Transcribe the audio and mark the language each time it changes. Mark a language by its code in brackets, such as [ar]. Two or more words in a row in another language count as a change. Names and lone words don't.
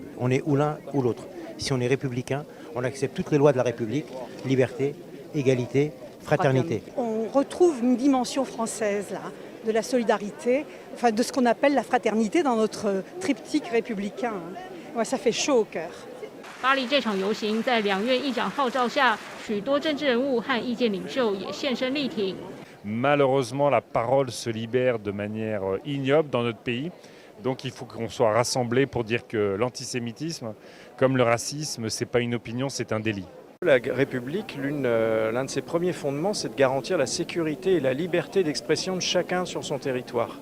[fr] On est ou l'un ou l'autre. Si on est républicain, on accepte toutes les lois de la République, liberté, égalité, fraternité. On retrouve une dimension française là, de la solidarité, enfin de ce qu'on appelle la fraternité dans notre triptyque républicain. Ouais, ça fait chaud au cœur. [zh] 巴黎这场游行在2院议长号召下，许多政治人物和意见领袖也现身力挺。 [fr] Malheureusement, la parole se libère de manière ignoble dans notre pays. Donc il faut qu'on soit rassemblés pour dire que l'antisémitisme, comme le racisme, ce n'est pas une opinion, c'est un délit. La République, l'un de ses premiers fondements, c'est de garantir la sécurité et la liberté d'expression de chacun sur son territoire.